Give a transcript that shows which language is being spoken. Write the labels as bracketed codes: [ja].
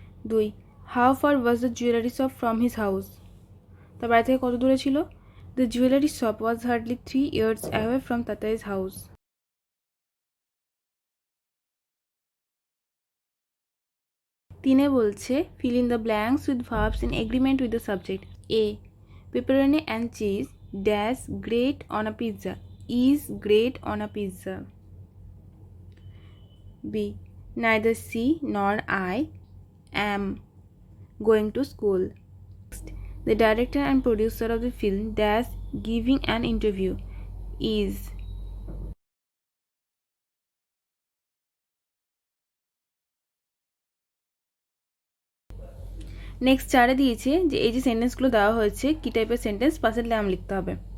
[en] 2 how far was the jewellery shop from his house, [bn] তার বাড়ি থেকে কত দূরে ছিল? [en] The jewellery shop was hardly 3 years away from Tatai's house. 3 [bn] বলছে [en] Fill in the blanks with verbs in agreement with the subject. A pepperoni and cheese dash great on a pizza, is great on a pizza. B neither she nor I am going to school. The director and producer of the film dash giving an interview, is [bn] next চারে দিয়েছে যে এই যে সেন্টেন্সগুলো দেওয়া হয়েছে কী টাইপের sentence, পাশের নাম লিখতে হবে।